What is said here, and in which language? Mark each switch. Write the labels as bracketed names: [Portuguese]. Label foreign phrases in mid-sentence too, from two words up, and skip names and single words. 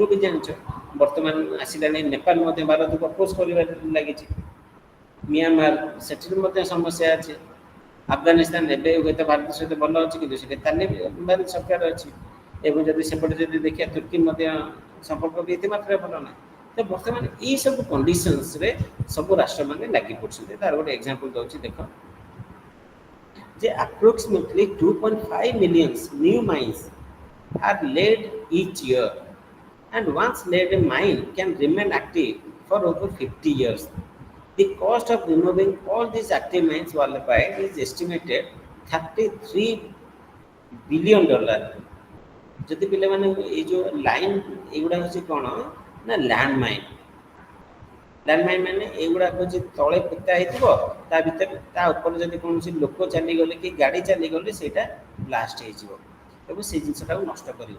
[Odia] ବି ଜାଣିଛ ବର୍ତ୍ତମାନ ଆସିଲାଣି ନେପାଳ ମଧ୍ୟ ଭାରତକୁ ଅପୋଜ କରିବାରେ ଲାଗିଛି ମିଆଁମାର ସେଠିରେ ମଧ୍ୟ ସମସ୍ୟା ଅଛି ଆଫଗାନିସ୍ତାନ ଏବେ ହୁଏତ ଭାରତ ସହିତ ଭଲ ଅଛି କିନ୍ତୁ ସେଠି ତାଲିବାନ ସରକାର ଅଛି ଏବଂ ଯଦି ସେପଟେ ଯଦି ଦେଖିବା ତୁର୍କୀ ମଧ୍ୟ ସମ୍ପର୍କ ବି ଏତେ ମାତ୍ରାରେ ଭଲ ନାହିଁ ତ ବର୍ତ୍ତମାନ ଏଇସବୁ କଣ୍ଡିସନ୍ସରେ ସବୁ ରାଷ୍ଟ୍ରମାନେ ଲାଗି ପଡ଼ୁଛନ୍ତି ତାର ଗୋଟେ ଏକ୍ଜାମ୍ପଲ୍ ଦେଉଛି ଦେଖ যে [English] approximately 2.5 million new mines are laid each year and once laid a mine can remain active for over 50 years. The cost of removing all these active mines worldwide is estimated $33 billion. [Odia] ଯଦି ପିଲାମାନେ ଏଇ ଯେଉଁ ଲାଇନ୍ ଏଇଗୁଡ଼ା ହେଉଛି କ'ଣ ନା [English] landmine landmine [Odia] ମାନେ ଏଇଗୁଡ଼ାକ ହେଉଛି ତଳେ ପୋତା ହେଇଥିବ ତା ଭିତରେ ତା ଉପରେ ଯଦି କୌଣସି ଲୋକ ଚାଲିଗଲେ କି ଗାଡ଼ି ଚାଲିଗଲେ ସେଇଟା ବ୍ଲାଷ୍ଟ ହେଇଯିବ ଏବଂ ସେଇ ଜିନିଷଟାକୁ ନଷ୍ଟ କରିବ।